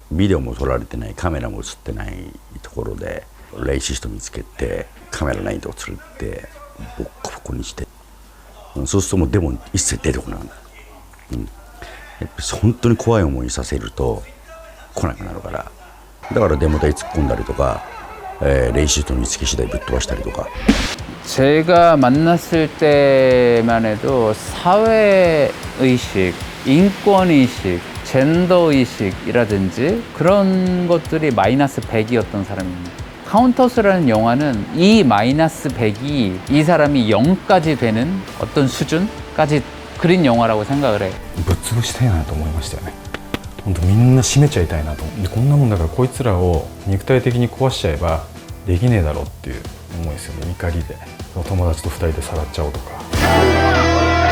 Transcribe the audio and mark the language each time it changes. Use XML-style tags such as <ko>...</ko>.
<ja>ビデオも撮られてないカメラも映ってないところでレイシスト見つけてカメラないとこ連れてボッコボコにしてそうするともうデモ一切出てこないんだ、やっぱり本当に怖い思いさせると来なくなるからだからデモ隊突っ込んだりとか、レイシストの見つけ次第ぶっ飛ばしたりとか</ja> <ko>제가 만났을 때만 해도 사회의식, 인권의식, 젠더의식이라든지 그런 것들이 마이너스 100이었던 사람입니다. 카운터스라는 영화는 이 마이너스 100이 이 사람이 0까지 되는 어떤 수준까지 그린 영화라고 생각을 해요.</ko> <ja>ぶっ潰したいなと思いましたよね。本当みんな締めちゃいたいなと思ってこんなもんだからこいつらを肉体的に壊しちゃえばできねえだろうっていう思いですよね。怒りで友達と2人でさらっちゃおうとか。</ja>